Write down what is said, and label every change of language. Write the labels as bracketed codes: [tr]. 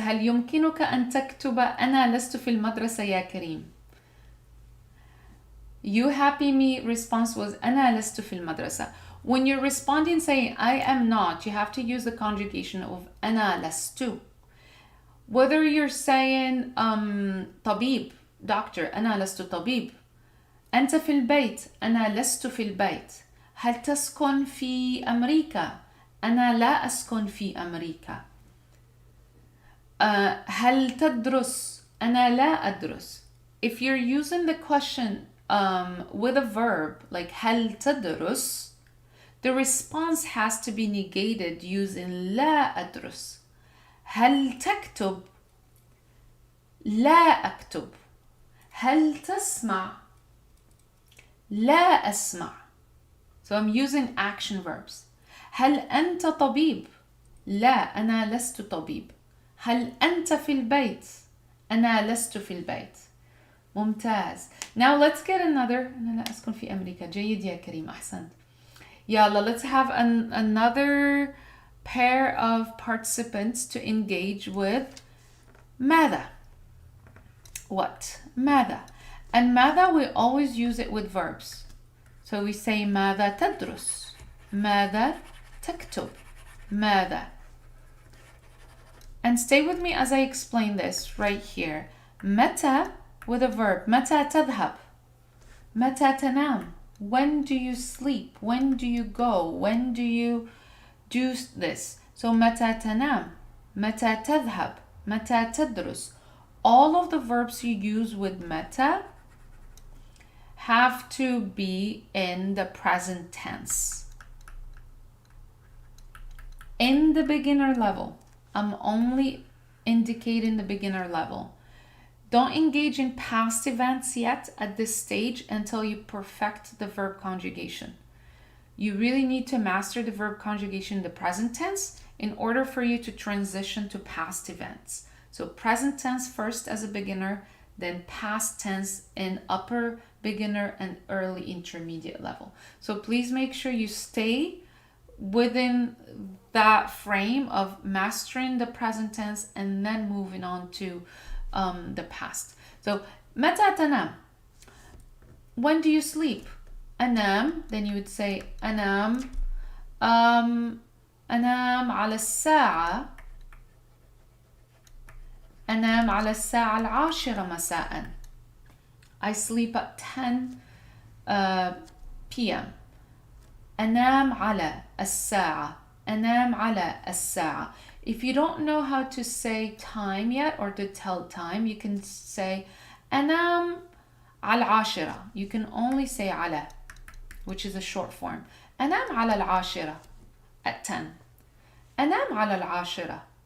[ar] هل يمكنك أن تكتب أنا لست في المدرسة يا كريم؟ [en] You happy me response was [ar] أنا لست في المدرسة. [en] When you're responding saying I am not, you have to use the conjugation of [ar] أنا لست. [en] Whether you're saying طبيب, doctor, [ar] أنا لست طبيب. أنت في البيت, أنا لست في البيت. هل تسكن في أمريكا؟ أنا لا أسكن في أمريكا. هل تدرس؟ أنا لا أدرس. [en] If you're using the question with a verb like [ar] هل تدرس, [en] the response has to be negated using [ar] لا أدرس. هل تكتب؟ لا أكتب. هل تسمع؟ لا أسمع. [en] So I'm using action verbs. [ar] هل أنت طبيب؟ لا أنا لست طبيب. هل أنت في البيت؟ أنا لست في البيت. ممتاز. [en] Now let's get another. [ar] أنا لا أسكن في أمريكا. جيد يا كريم, أحسنت. [en] يلا, let's have another pair of participants to engage with ماذا. What? ماذا. And ماذا, we always use it with verbs. So we say [ar] ماذا تدرس, ماذا تكتب, ماذا. [en] And stay with me as I explain this right here. متى with a verb. [ar] متى تذهب, متى تنام. [en] When do you sleep? When do you go? When do you do this? [ar] So متى تنام, متى تذهب, متى تدرس. [en] All of the verbs you use with متى have to be in the present tense. In the beginner level, I'm only indicating the beginner level. Don't engage in past events yet at this stage until you perfect the verb conjugation. You really need to master the verb conjugation in the present tense in order for you to transition to past events. So present tense first as a beginner, then past tense in upper beginner and early intermediate level. So please make sure you stay within that frame of mastering the present tense and then moving on to the past. So [ar] متى تنام? [en] When do you sleep? [ar] أنام, [en] then you would say [ar] أنام أنام على الساعة أنام على الساعة 10 مساء. [en] I sleep at 10 p.m. [ar] أنام على الساعة أنام على الساعة. [en] If you don't know how to say time yet or to tell time, you can say [ar] أنام على 10. [en] You can only say على, which is a short form. [ar] أنام على 10 [en] at 10. [ar] أنام على 10.